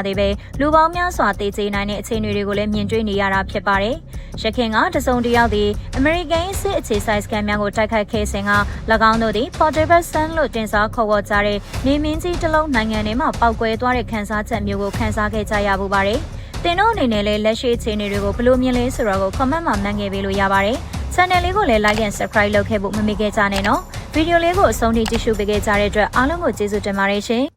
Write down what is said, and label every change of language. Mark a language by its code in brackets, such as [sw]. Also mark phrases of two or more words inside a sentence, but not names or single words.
[my] သေးပဲလူပေါင်းများစွာသေကျေနိုင်တဲ့အခြေအနေတွေကိုလည်းမြင်တွေ့နေရတာဖြစ်ပါတယ်။ရခိုင်ကတစုံတယောက်သည်အမေရိကန်စစ်အခြေစိုက်စခန်းများကိုတိုက်ခိုက်ခဲ့စဉ်က၎င်းတို့သည် [en] Portable Sun [my] လို့တင်စားခေါ်ဝေါ်ကြတဲ့နေမင်းကြီးတစ်လုံးနိုင်ငံထဲမှာပောက်ကွဲသွားတဲ့ခန်းစားချက်မျိုးကိုခန်းစားခဲ့ကြရပူပါတယ်။တင်တို့အနေနဲ့လည်းလက်ရှိအခြေအနေတွေကိုဘယ်လိုမြင်လဲဆိုတာကို comment မှာမှတ်ခဲ့ပေးလို့ရပါတယ်။ Channel လေးကိုလည်း [en] like and subscribe [my] လုပ်ခဲ့ဖို့မမေ့ခဲ့ကြနဲ့နော်။ဗီဒီယိုလေးကိုအဆုံးထိကြည့်ရှုပေးခဲ့ကြတဲ့အတွက်အားလုံးကိုကျေးဇူးတင်ပါတယ်ရှင်။